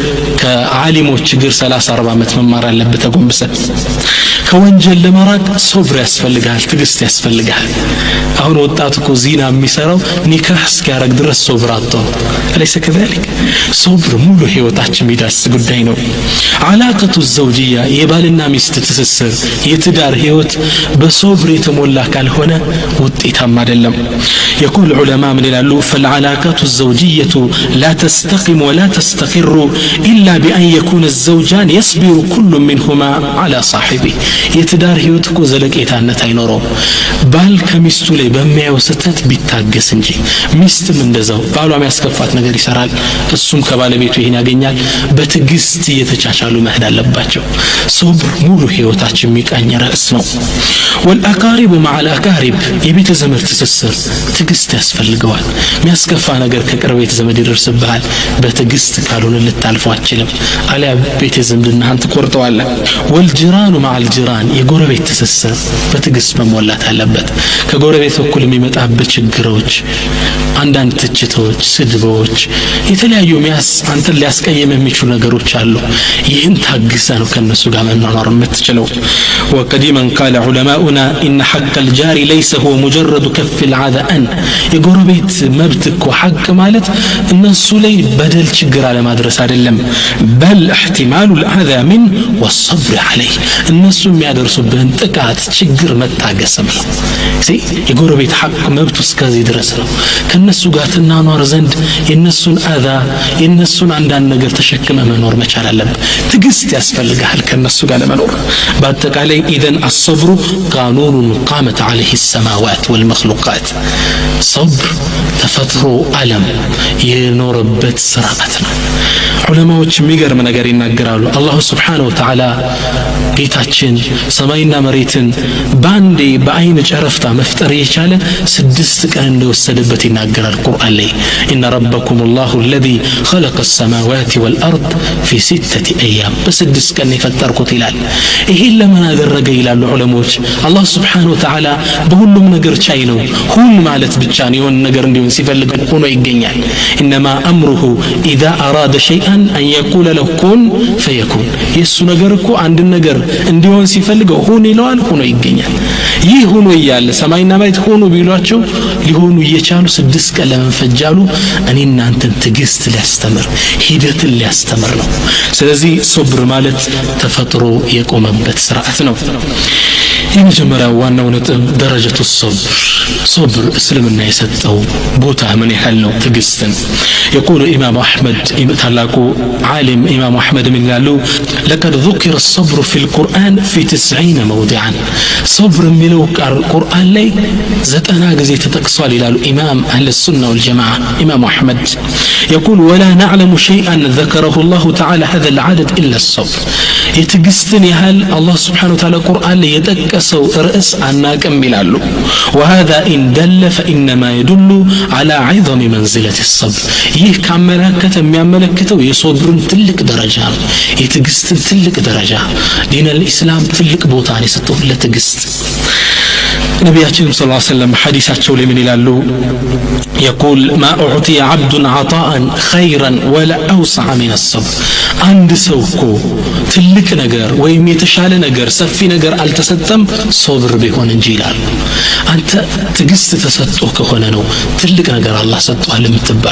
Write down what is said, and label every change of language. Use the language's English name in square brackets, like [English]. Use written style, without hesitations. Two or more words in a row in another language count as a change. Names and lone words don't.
[Amharic] ከዓሊሞች እግር 30-40 ዓመት መማር አለበት ተጎንብሰህ። ከወንጀል ለመራቅ ሶብር ያስፈልግሃል፣ ትዕግስት ያስፈልግሃል። አሁን ወጣቱ እኮ ዚና የሚሰራው ኒካህ እስኪያረግ ድረስ ሶብር አጥቶ [Arabic] أليس كذلك። [Amharic] ሶብር ሙሉ ህይወታችን የሚዳስ ጉዳይ ነው። [Arabic] العلاقة الزوجية [Amharic] የባልና ሚስት ትስስር የትዳር ህይወት በሶብር የተሞላ ካልሆነ ውጤታማ አይደለም። [Arabic] يقول العلماء من يلالو فالعلاقات الزوجية لا تستقيم ولا تستقر إلا بأن يكون الزوجان يصبر كل منهما على صاحبه። [Amharic] የትዳር ህይወት እኮ ዘለቄታነት አይኖረውም ባል ከሚስቱ ላይ በሚያየው ስህተት ቢታገስ እንጂ። ሚስትም እንደዛው ባሏ የሚያስከፋት ነገር ይሰራል፣ እሱም ከባለቤቱ ይሄን ያገኛል። በትዕግስት እየተቻቻሉ መሄድ አለባቸው። ሶብር ሙሉ ህይወታችን የሚቃኝ ርዕስ ነው። [Arabic] والأقارب مع الأقارب [Amharic] የቤተ ዘመድ ትስስር ትዕግስት ያስፈልገዋል። የሚያስከፋ ነገር ከቅርቤት ዘመድ ይደርስብሃል፣ በትዕግስት ካልሆነ ልታልፈው አትችልም። አለያ ቤተ ዘመድናህን ትቆርጠዋለህ። [Arabic] والجيران مع الجيران [Amharic] የጎረቤት ትስስር በትዕግስት መሞላት አለበት። ከጎረቤት በኩል የሚመጣበት ችግሮች አንዳንድ ትችቶች ስድቦች የተለያዩ አንተን ሊያስቀየም የሚችሉ ነገሮች አሉ ይህን ታግሰ ነው ከነሱ ጋር መኖር የምትችለው [Arabic] وقديما قال علماؤنا ان حق الجار ليس هو مجرد كف العذى [Amharic] የጎረቤት መብት እኮ ሐቅ ማለት እነሱ ላይ በደል ችግር አለ ማድረስ አይደለም [Arabic] بل احتمال الاذى من والصبر عليه [Amharic] እነሱ የሚያደርሱብህን ጥቃት ችግር መታገስም ነው የጎረቤት ሐቅ መብት እስከዚህ ድረስ ነው ከነሱ ጋር ተናኗር ዘንድ የነሱን አዛ የነሱን አንዳንድ ነገር ተሸክመ መኖር መቻል አለበት ትግስት ያስፈልጋል ከነሱ ጋር ለመኖር በአጠቃላይ [Arabic] اذا الصبر قانون قامت عليه السماوات والمخلوقات صبر [Amharic] ተፈጥሮ ዓለም የኖረበት ስርዓት ነው ዑለማዎች የሚገርም ነገር ይናገራሉ አላህ [Arabic] سبحانه وتعالى [Amharic] ጌታችን ሰማይና መሬትን ባንዴ በአይን ጨረፍታ መፍጠር የቻለ 6 ቀን እንደወሰደበት ይናገራል ቁርአን ላይ [Arabic] ان ربكم الله الذي خلق السماوات والارض في 6 ايام [Amharic] በ6 ቀን የፈጠርኩት ይላል ይሄን ለምን አደረገ ይላሉ ዑለማዎች አላህ [Arabic] سبحانه و [Amharic] Ta'ala በሁሉም ነገር ቻይ ነው ሁሉ ማለት ብቻ ነው የሆነ ነገር እንዲሆን ሲፈልግ ሆኖ ይገኛል [Arabic] انما امره اذا اراد شيئا ان يقول له كن فيكون [Amharic] የሱ ነገር እኮ አንድ ነገር እንዲሆን ሲፈልገው ሆኖ ይለዋል ሆኖ ይገኛል ይህ ሆኖ ይያለ ሰማይና መሬት ሆኖ ቢሏቸው ሊሆኑ እየቻሉ 6 ቀን ለመፈጃሉ እኔ እናንተን ትግስት ሊያስተምር ሂደትን ሊያስተምር ነው ስለዚህ ሶብር ማለት ተፈጥሮ የቆመበት ስርዓት ነው የመጀመሪያው ዋናው ነጥብ ደረጃቱ ሶብር እስልምና የሰጠው ቦታ ምን ያህል ነው ትግስትን [Arabic] يقول امام احمد [Amharic] ታላቁ ዓሊም ኢማም አህመድ ምን ይላሉ لقد [Arabic] ذكر الصبر في القرآن في 90 موضعا [Amharic] صبر የሚለው ቁርአን ላይ 90 ጊዜ ተጠቅሷል ይላሉ ኢማም አህለ [Arabic] سنة والجماعة [Amharic] ኢማም አህመድ [Arabic] يقول ولا نعلم شيئا ذكره الله تعالى هذا العدد الا الصبر [Amharic] የትግስትን ያህል አላህ [Arabic] سبحانه وتعالى [Amharic] ቁርአን ላይ የጠቀሰው ርዕስ አናቀም ይላሉ [Arabic] وهذا ان دل فانما يدل على عظم منزله الصبر [Amharic] ይህ ካመለከተ የሚያመለክተው የሶብርን ትልቅ ደረጃ የትግስትን ትልቅ ደረጃ [Arabic] دين الإسلام [Amharic] ትልቅ ቦታ ነው የሰጠው ለትግስት ነብያችን [Arabic] صلى الله عليه وسلم [Amharic] ሐዲሳቸው ላይ ምን ይላሉ [Arabic] يقول ما اعطي عبد عطاء خيرا ولا اوسع من الصبر [Amharic] አንድ ሰው እኮ ትልቅ ነገር ወይም የተሻለ ነገር ሰፊ ነገር አልተሰጠም ሶብር ቢሆን እንጂ ይላል አንተ ትግስት ተሰጥቶ ከሆነ ነው ትልቅ ነገር አላህ ሰጥቷል የምትባል